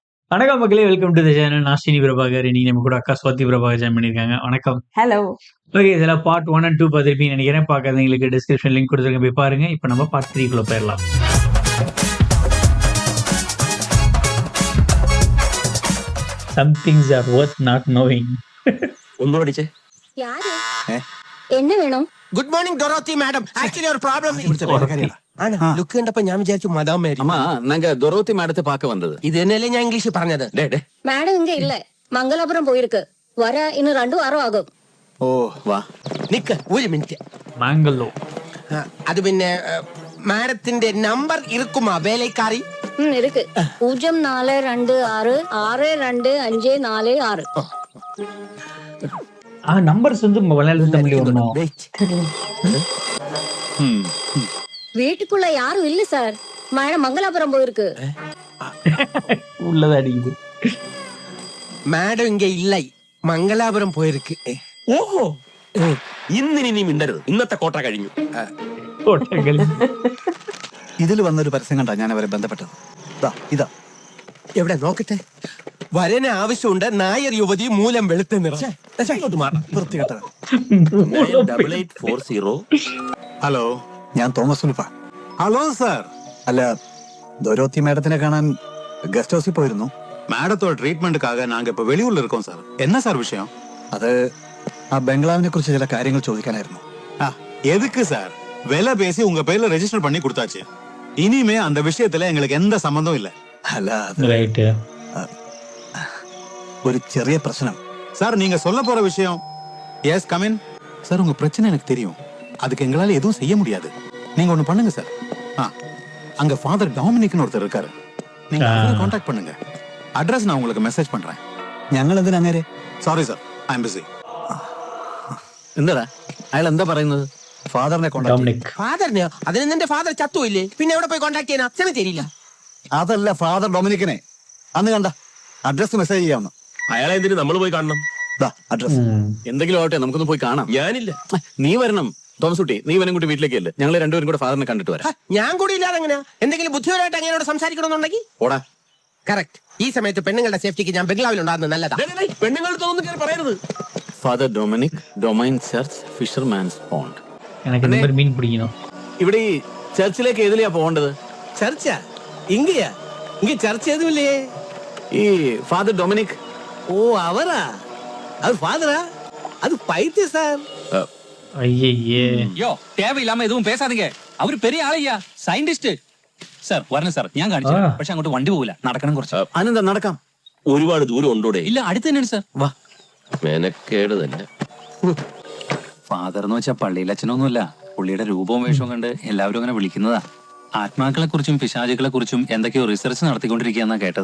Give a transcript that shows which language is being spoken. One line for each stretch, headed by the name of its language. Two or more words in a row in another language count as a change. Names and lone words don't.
Tamil: வணக்கம் மக்களே,
English: welcome to the channel.
Tamil: நான் ஸ்ரீனி பிரபாகர். இன்னைக்கு நம்ம கூட அக்கா ஸ்வாதி பிரபாகர் ஜாயின் பண்ணியிருக்காங்க. வணக்கம். ஹலோ. ஓகே, இதெல்லாம்
English: part 1 and 2
Tamil: பார்த்துருப்பீங்கன்னு நினைக்கிறேன். பார்க்காதவங்களுக்கு
English: description link
Tamil: கொடுத்துருக்கேன், போய் பாருங்க. இப்போ நம்ம பார்ட் 3 குள்ள போயிடலாம்.
English: Some things are worth not knowing.
Malayalam: ഒന്നും അടിച്ചേ.
Tamil: யாரு என்ன வேணும்?
English: good morning
Malayalam: ഡൊറോത്തി മാഡം. ആക്ച്വലി ഒരു പ്രോബ്ലം. ലുക്ക് കണ്ടപ്പോ ഞാൻ വിചാരിച്ചു മദാം മേരി.
Tamil: அம்மா நாங்க டொரோத்தி மேடத்தை பார்க்க வந்தது.
Malayalam: ഇത് തന്നെയല്ലേ ഞാൻ ഇംഗ്ലീഷിൽ പറഞ്ഞത്.
Tamil: மேடம் இங்க இல்ல, மங்களாபுரம் போயிருக்கு. வர இன்னும் 2 வாரம் ஆகும். ஓ வா.
Malayalam: നിക്ക് ഒരു മിനിറ്റ്. മാംഗലോ. അത് പിന്നെ മാഡത്തിന്റെ നമ്പർ ഇരിക്കുമാ വേലക്കാരി?
Tamil: இருக்கு. 0426 625446. நம்பர்ஸ் வந்து மலையாள தமிழ் வரணும். வீட்டுக்குள்ள யாரும் இல்ல சார். மேடம் மங்களாபுரம் போயிருக்கு. உள்ளதா அடிக்குது.
Malayalam: മാഡം ഇങ്ങ ഇല്ല, മംഗലാപുരം പോയിருக்கு. ഓഹോ, ഇന്നിനി നീ മിണ്ടരുത്. ഇന്നത്തെ കോട്ട കഴിഞ്ഞു. ഇതിൽ വന്നൊരു പരസ്യം കണ്ടാ ഞാൻ അവരെ ബന്ധപ്പെട്ടത്. ഇതാ എവിടെ നോക്കട്ടെ. വരന് ആവശ്യമുണ്ട്. നായർ യുവതി മൂലം വെളുത്ത നിറം. വൃത്തികെട്ടത്. 9840. ഹലോ, ഞാൻ തോമസ് ഉൽഫ. ഹലോ സാർ. അല്ല, ദൊരോത്തി മേഡത്തിനെ കാണാൻ ഗസ്റ്റ് ഹൗസിൽ പോയിരുന്നു.
Tamil: மேடத்தோட ட்ரீட்மெண்ட்டுக்காக நாங்க இப்ப வெளியூர்ல இருக்கோம் சார். என்ன சார் விஷயம்? അത് ആ ബംഗ്ലാവിനെ കുറിച്ച് ചില കാര്യങ്ങൾ ചോദിക്കാനായിരുന്നു. எதுக்கு சார்? விலை பேசி உங்க பேர்ல ரெஜிஸ்டர் பண்ணி கொடுத்தாச்சு. இனிமே அந்த விஷயத்துல எங்களுக்கு எந்த சம்பந்தம் இல்ல.
Malayalam: അല്ല, അത്
Tamil: ரைட்.
Malayalam: ഒരു ചെറിയ പ്രശ്നം.
Tamil: சார் நீங்க சொல்ல போற விஷயம்.
English: yes come in.
Tamil: சார் உங்க பிரச்சனை எனக்கு தெரியும். அதுக்கு எங்களால எதுவும் செய்ய முடியாது. நீங்க ஒண்ணு பண்ணுங்க சார். அங்க ஃபாதர் டாமினிக்னு ஒருத்தர் இருக்காரு. நீங்க அவரை கான்டாக்ட் பண்ணுங்க. அட்ரஸ் நான் உங்களுக்கு மெசேஜ் பண்றேன்.
Malayalam: ഞങ്ങൾ എന്തിനാ നേരെ?
English: sorry sir, I'm busy.
Malayalam: എന്താടാ അയാൾ എന്താ പറയുന്നത്? ഫാദറിനെ കോണ്ടാക്ട്. ഡൊമിനിക്. ഫാദറിനെയോ? അതിന് നിന്റെ ഫാദർ ചത്തുമില്ലേ? പിന്നെ എവിടെ പോയി കോണ്ടാക്ട് ചെയ്യാൻ? അച്ഛനെ തരില്ല. അതല്ല, ഫാദർ ഡൊമിനിക്കിനെ അന്ന് കണ്ട അഡ്രസ് മെസ്സേജ് ചെയ്യാവുന്ന. അയാളെ എന്തിനു നമ്മൾ പോയി കാണണം? അഡ്രസ് എന്തെങ്കിലും ആവട്ടെ, നമുക്കൊന്ന് പോയി കാണാം. ഞാനില്ല, നീ വരണം. തോമസ് കുട്ടി, നീ വനും കൂട്ടി വീട്ടിലേക്ക് അല്ലേ? ഞങ്ങൾ രണ്ടുപേരും കൂടെ ഫാദറിനെ കണ്ടിട്ട് വരാം. ഞാൻ കൂടി ഇല്ലാതെ എങ്ങനെയാ? എന്തെങ്കിലും ബുദ്ധിപരമായിട്ട് അങ്ങനെയോട് സംസാരിക്കണമെന്നുണ്ടെങ്കിൽ ഓടാ. കറക്റ്റ്. ഈ സമയത്ത് പെണ്ണുങ്ങളുടെ സേഫ്റ്റിക്ക് ഞാൻ ബംഗ്ലാവിലുണ്ടാകുന്നത് നല്ലതാ. പെണ്ണുങ്ങൾ തോന്നുന്നു പറയരുത്. ഫാദർ ഡൊമിനിക്, ഡൊമൈൻ ചർച്ച്, ഫിഷർമാൻസ് പോണ്ട്.
Tamil: எனக்கு இந்த மாதிரி மீன் பிடிக்கணும்.
Malayalam: ഇവിടെ ഈ ചർച്ചിലേക്ക് ഏതിലെയാ പോകേണ്ടത്? ചർച്ചാ? ഇങ്ങയാ? ഇങ്ങ ചർച്ച ഏതുമില്ലേ? ഈ ഫാദർ ഡൊമിനിക്. ഓ, അവരാ?
Tamil: அது ஃபாதரா? அது பைத்திய சார். ஐயே. யோ, தேவையில்லாம எதுவும் பேசாதீங்க. அவரு பெரிய ஆளையா,
Malayalam: സയന്റിസ്റ്റ്. സാർ വരണം സാർ, ഞാൻ കാണിച്ചു. പക്ഷെ അങ്ങോട്ട് വണ്ടി പോകില്ല, നടക്കണം കുറച്ച്. അനന്ത നടക്കാം. ഒരുപാട് ദൂരം ഉണ്ടോടെ? ഇല്ല, അടുത്ത് തന്നെയാണ് സാർ. വാ. മെനക്കേട് തന്നെ. ഫാദർ എന്ന് വെച്ചാൽ പള്ളിയിലെ അച്ഛനൊന്നുമല്ല. പുള്ളിയുടെ രൂപവും വേഷവും കണ്ട് എല്ലാവരും അങ്ങനെ വിളിക്കുന്നതാ. ആത്മാക്കളെ കുറിച്ചും പിശാചുക്കളെ കുറിച്ചും എന്തൊക്കെയോ റിസർച്ച് നടത്തിക്കൊണ്ടിരിക്കുകയെന്നാ കേട്ടത്.